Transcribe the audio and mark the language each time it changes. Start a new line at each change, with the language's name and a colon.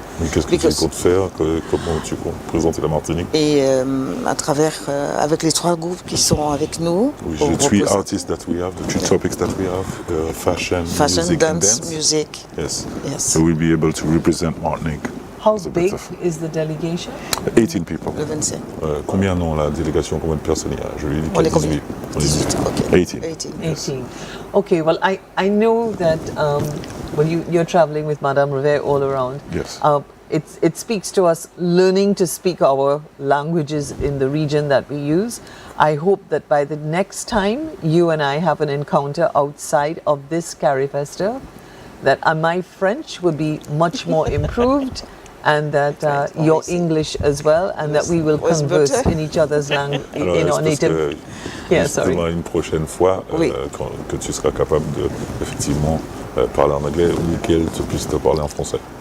French: Mais qu'est-ce que tu comptes faire? Comment tu comptes présenter la Martinique? Et à travers, avec les 3 groupes qui sont avec nous.
English: Oui, the 3 artists that we have, the 3 topics that we have, fashion, music, and dance. Music. Yes. Yes. So we'll be able to represent Martinique. How big is the delegation? 18 people.
French: Le 25. Combien non la délégation? Combien de personnes il y a? Je lui ai dit On est combien? 18. Okay. 18. 18.
English: Okay, well, I know that when you're traveling with Madame Revere all around, Yes. it speaks to us learning to speak our languages in the region that we use. I hope that by the next time you and I have an encounter outside of this Carifesta, that my French will be much more improved, and that your English as well, and that we will converse in each other's language, in our native. Yeah, sorry.
French: Une prochaine fois, que tu seras capable de effectivement parler en anglais ou qu'elle puisse te parler en français.